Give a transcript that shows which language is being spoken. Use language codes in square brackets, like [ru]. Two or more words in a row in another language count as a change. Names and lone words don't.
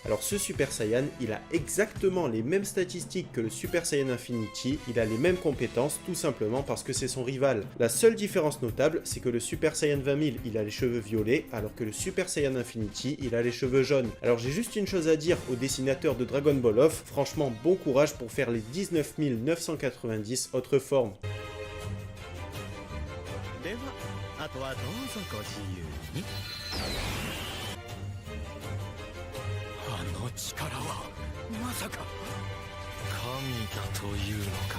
[fr] Alors ce Super Saiyan, il a exactement les mêmes statistiques que le Super Saiyan Infinity, il a les mêmes compétences tout simplement parce que c'est son rival. La seule différence notable, c'est que le Super Saiyan 20000, il a les cheveux violets, alors que le Super Saiyan Infinity, il a les cheveux jaunes. Alors j'ai juste une chose à dire aux dessinateurs de Dragon Ball Off, franchement bon courage pour faire les 19 990 autres formes. [ja] ではあとはどうぞご自由に。あの力はまさか神だというのか。